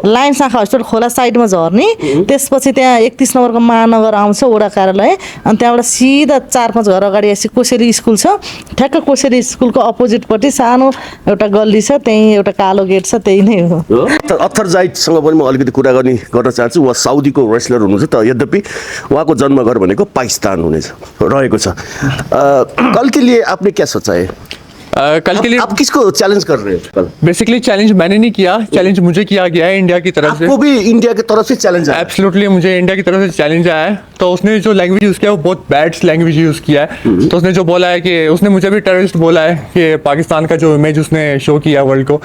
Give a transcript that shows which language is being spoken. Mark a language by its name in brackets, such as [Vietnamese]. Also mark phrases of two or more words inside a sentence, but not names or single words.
[Nepali] लायन्स आँखा हस्पिटल खोला साइडमा झर्ने, त्यसपछि त्यहाँ 31 नम्बरको महानगर आउँछ वडा कार्यालय, अनि त्यहाँबाट सिधा 4-5 घर अगाडि आएपछि कोसेरी स्कुल छ। ठ्याक्क कोसेरी स्कुलको अपोजिटपट्टि सानो एउटा गल्ली छ, त्यहीँ एउटा कालो गेट छ, त्यही नै हो। अत्थर जाइदसँग पनि म अलिकति कुरा गर्न चाहन्छु। उहाँ साउदीको रेसलर हुनुहुन्छ, त यद्यपि उहाँको जन्मघर भनेको पाकिस्तान रहेको छ। [Hindi] कल के लिए आपने क्या सोचा है? कल के लिए आप किसको चैलेंज कर रहे हो कल? [English] basically challenge [Hindi] मैंने नहीं किया, चैलेंज मुझे किया गया है इंडिया की तरफ से। आपको भी इंडिया की तरफ से चैलेंज आया? एब्सोल्युटली मुझे इंडिया की तरफ से चैलेंज आया है। तो उसने जो [English] language use [Hindi] किया वो बहुत [English] bad language use [Hindi] किया है। तो उसने जो बोला है कि उसने मुझे भी टेररिस्ट बोला है कि पाकिस्तान का जो इमेज उसने शो किया वर्ल्ड को।